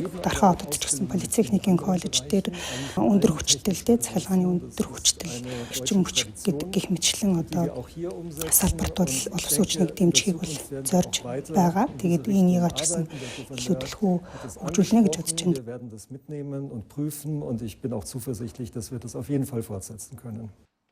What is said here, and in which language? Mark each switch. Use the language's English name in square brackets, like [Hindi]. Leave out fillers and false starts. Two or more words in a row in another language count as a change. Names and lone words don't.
[Mongolian] Дархан хотод ч гэсэн политехникийн коллеж дээр өндөр хүчтэй захиргааны өндөр хүчтэй эрчим хүч гэдэг гэх мэтчлэн одоо салбарт бол боловсруулалтыг дэмжихийг бол зорж байгаа. Тэгээд энийг ч гэсэн илүү төлхөө хөгжүүлнэ гэж бодож байна. [German] Wir werden das mitnehmen und prüfen und ich bin auch zuversichtlich, dass wir das auf jeden Fall fortsetzen können.